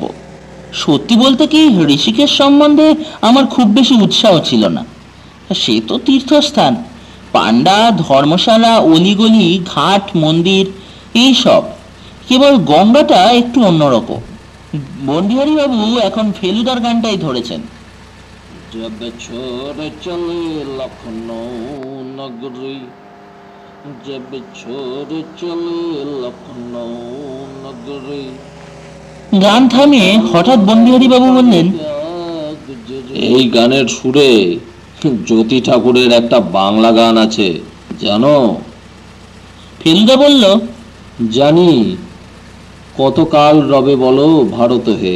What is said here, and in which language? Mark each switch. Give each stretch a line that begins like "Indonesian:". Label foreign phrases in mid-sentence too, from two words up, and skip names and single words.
Bangla: সত্যি বলতে কি, ঋষিকেশ সম্বন্ধে আমার খুব বেশি উৎসাহ ছিল না। সে তো তীর্থস্থান, পান্ডা, ধর্মশালা, অলিগলি, ঘাট, মন্দির, এই সব। কেবল গঙ্গাটা একটু অন্যরকম। বনবিহারী বাবু এখন ফেলুদার গানটাই ধরেছেন।
Hindi: जब छोड़ चले लखनऊ नगरी, जब छोड़ चले लखनऊ नगरी।
Bangla: গান থামিয়ে হঠাৎ বনবিহারী বাবু বললেন, এই গানের সুরে জ্যোতি ঠাকুরের একটা বাংলা গান আছে, জানো? ফেলুদা বলল, জানি। কতকাল রবে বলো ভারত হে।